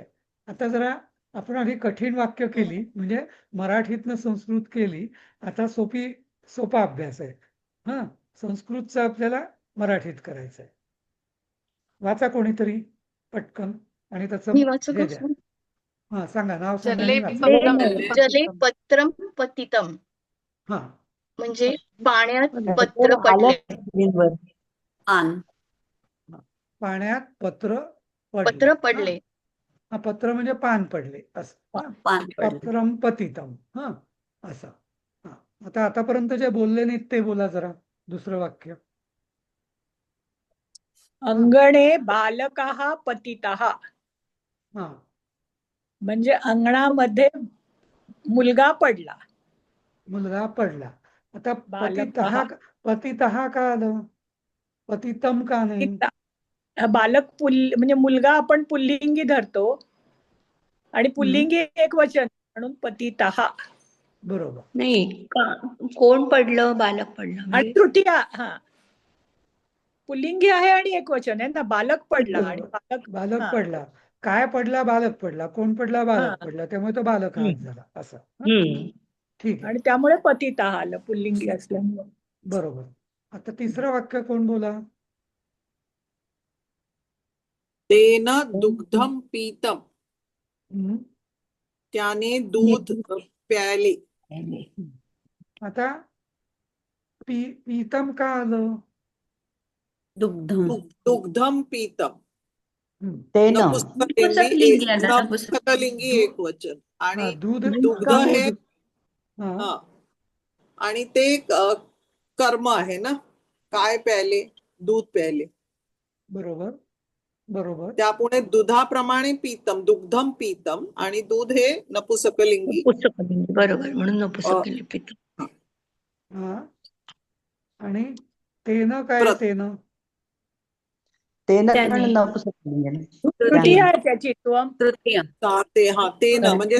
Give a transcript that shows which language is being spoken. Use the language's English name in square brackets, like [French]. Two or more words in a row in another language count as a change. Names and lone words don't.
[Marathi] आता जरा आपण आधी कठीण वाक्य केली, म्हणजे मराठीतनं संस्कृत केली. आता सोपा अभ्यास आहे. हा, संस्कृतचं आपल्याला मराठीत करायचं आहे. वाचा कोणीतरी पटकन, आणि त्याचं मी वाचू हे का? द्या. हा, सांगा, नाव सांगा जले आणि वाचा. [Sanskrit] जले पत्रम पतितम, [Marathi] हा, म्हणजे पाण्यात पत्र पडले. आन. पाण्यात पत्र पत्र पडले. पडले. हा, पत्र म्हणजे पान पडले असं. पान पडले. [Sanskrit] पत्रम पतितम, [Marathi] हा, असं. हा, आता आतापर्यंत जे बोलले नाहीत ते बोला जरा, दुसरं वाक्य. [Sanskrit] अंगणे बालकाः पतितः, [Marathi] हा, म्हणजे अंगणामध्ये मुलगा पडला. मुलगा पडला. आता बालकः. पतितः का आलं, पतितम का नाही? बालक म्हणजे मुलगा आपण पुल्लिंगी धरतो, आणि पुल्लिंगी एक वचन म्हणून पतितः. बरोबर. नाही कोण पडलं, बालक पडलं आणि म्हणजे तृतीया, हा, पुल्लिंगी आहे आणि एक वचन आहे ना, बालक पडला आणि बालक हा. पडला. काय पडला? बालक पडला. कोण पडला? बालक पडला. त्यामुळे तो बालक हात झाला असं. ठीक आहे. आणि त्यामुळे पतितः आलं, पुल्लिंगी असल्यामुळे. बरोबर. आता तिसरं वाक्य कोण बोला? [Sanskrit] तेन दुग्धम पीतम, [Marathi] त्याने दूध प्यायले. आता पीतम का आलं? [Sanskrit] दुग्धम पीतम, [Marathi] नपुंसकलिंगी आलं, नपुंसकलिंगी एक वचन, आणि दूध दुग्ध हे, हा, आणि ते कर्म आहे ना, काय प्यायले, दूध प्यायले. बरोबर बरोबर. त्यापुढे दुधाप्रमाणे [Sanskrit] पीतम, दुग्धम पीतम, [Marathi] आणि दूध हे नपुंसकलिंगी. बरोबर, म्हणून नपुंसकलिंगी पितम. हा, आणि तेन काय? तेन तेन त्याने. पण नपुंसकलिंग त्रुटी त्याने. आहे त्याची त्वम. तृतीय. ते ना म्हणजे